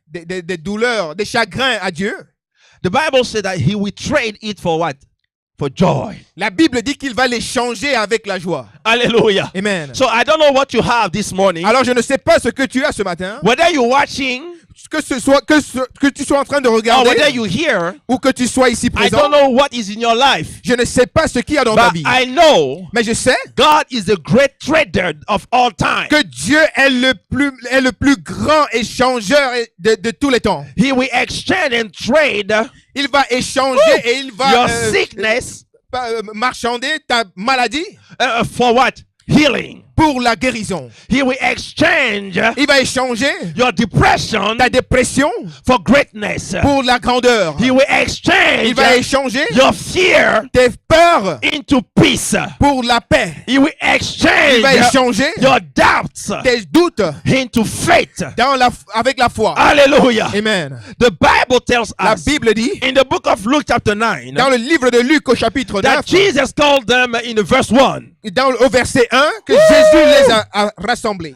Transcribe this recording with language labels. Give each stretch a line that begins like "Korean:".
French: des douleurs, des chagrins à Dieu,
English: the Bible said that He will trade it for what? For joy.
French: la Bible dit qu'il va les changer avec la joie.
English: Hallelujah. Amen. So I don't know what you have this morning.
French: Alors, je ne sais pas ce que tu as ce matin,
English: Whether you're watching
French: que tu sois en train de
English: or
French: regarder
English: whether you're here,
French: ou que tu sois ici
English: I
French: présent.
English: don't know what is in your life.
French: Je ne sais pas ce qu'il y a dans ta
English: But
French: vie.
English: I know
French: Mais je sais
English: God is the great trader of all time.
French: que Dieu est le plus grand échangeur de tous les temps.
English: He will exchange and trade
French: Il va échanger et il va
English: your sickness
French: marchander ta maladie
English: for what? Healing.
French: pour la guérison.
English: He will exchange
French: Il va échanger
English: your depression
French: ta dépression
English: for greatness.
French: pour la grandeur.
English: He will exchange
French: Il va échanger
English: your fear
French: tes peurs
English: into peace.
French: pour la paix.
English: He will
French: Il
English: exchange
French: va échanger
English: your doubts
French: tes doutes
English: into faith.
French: avec la foi.
English: Hallelujah. Amen. The Bible tells
French: La
English: us
French: Bible dit
English: in the book of Luke chapter 9
French: dans le livre de Luc au chapitre 9,
English: that Jesus called them in the verse 1.
French: au verset 1, que Jésus les a rassemblés.